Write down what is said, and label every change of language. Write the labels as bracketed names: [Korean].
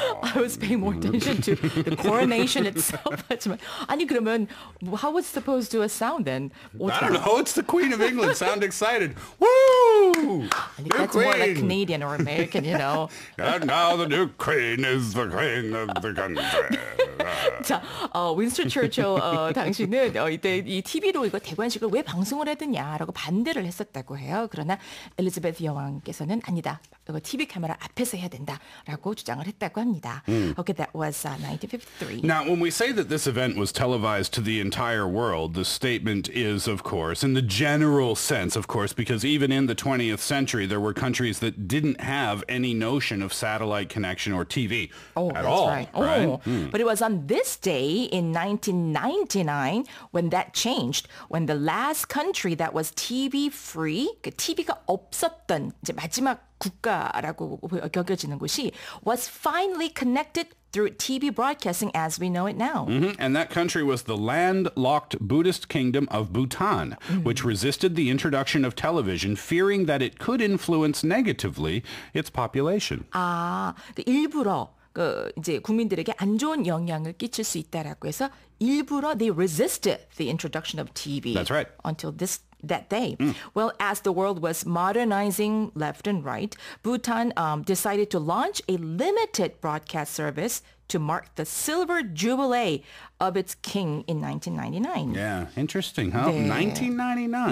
[English] I was paying more attention to the coronation itself. [Korean] 하지만 아니 그러면 [English] how was supposed to sound then? I don't know. It's the Queen of England. Sound excited. Woo! I think that's more like Canadian or American, you know. And now the new queen is the queen of the country. [Korean] 자, 윈스턴 처칠 당시는 이때 이 TV로 이거 대관식을 왜 방송을 해드냐라고 반대를 했었다고 해요. 그러나 엘리자베스 여왕께서는 아니다. 이거 TV 카메라 앞에서 해야 된다라고 주장을 했다고 합니다. [English] Okay, that was 1953. Now, when we say that this event was televised to the entire world, the statement is, of course, in the general sense, of course, because even in the 20th century, there were countries that didn't have any notion of satellite connection or TV at all. Right. But it was on this day in 1999 when that changed, when the last country that was TV-free, [Korean] TV가 없었던 이제 마지막 국가라고 여겨지는 곳이 [English] was finally connected through TV broadcasting as we know it now. And that country was the landlocked Buddhist kingdom of Bhutan, which resisted the introduction of television, fearing that it could influence negatively its population. [Korean] 일부러 이제 국민들에게 안 좋은 영향을 끼칠 수 있다라고 해서 일부러 [English] they resisted the introduction of TV. That's right. Until that day. Well, as the world was modernizing left and right, Bhutan decided to launch a limited broadcast service to mark the silver jubilee of its king in 1999. Yeah, interesting, huh? [Korean] 네. 1999.